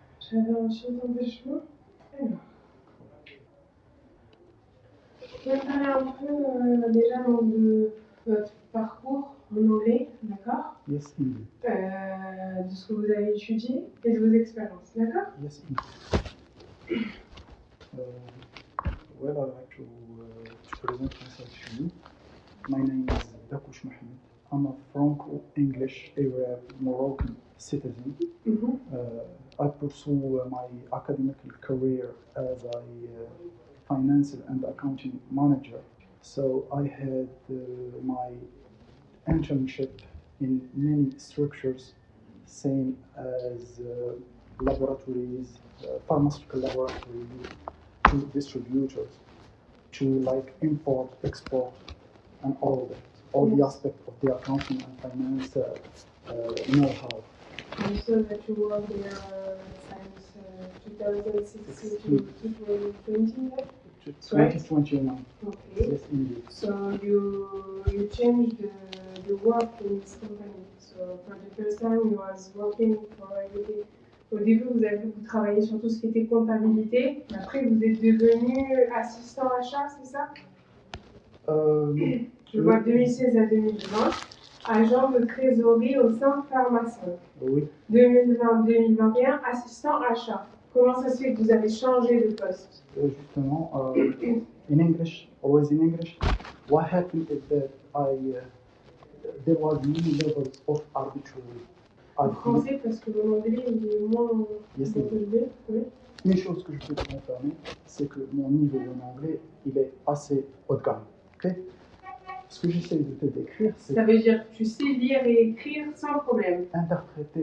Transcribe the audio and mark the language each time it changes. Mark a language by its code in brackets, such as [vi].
[fr] j'avais un chien d'empêchement. Alors, je vais parler un peu déjà de votre parcours en anglais, d'accord? [en] Yes, indeed. [fr] De ce que vous avez étudié et de vos expériences, d'accord? [en] Yes, indeed. Well, I'd like to present myself to you. My name is Dakush Mohammed. I'm a Franco-English Arab Moroccan citizen. I pursue my academic career as a financial and accounting manager. So I had my internship in many structures, same as laboratories, pharmaceutical laboratories, to distributors, to like import, export, and all that. All the aspects of the accounting and finance know-how. You said that you were there since 2016 to 2020, right? 2021. Okay. Yes, indeed. So you changed the work in this company. So for the first time you was working for IBT. [fr] Au début, vous travaillez sur tout ce qui était comptabilité. Après, vous êtes devenu assistant achat, c'est ça? Je vois 2016 à 2020, agent de trésorerie au sein Pharmacien. Oui. 2020-2021, assistant achat. Comment ça se fait que vous avez changé de poste? [en] Justement, in English, always in English, what happened is that there was many levels of arbitrary. [fr] En français, parce que mon anglais il est moins [en] Yes, [fr] élevé. Oui. Une chose que je peux te confirmer, c'est que mon niveau en anglais, il est assez haut de gamme. Okay? Ce que j'essaie de te décrire, c'est Ça veut dire que tu sais lire et écrire sans problème. interpréter.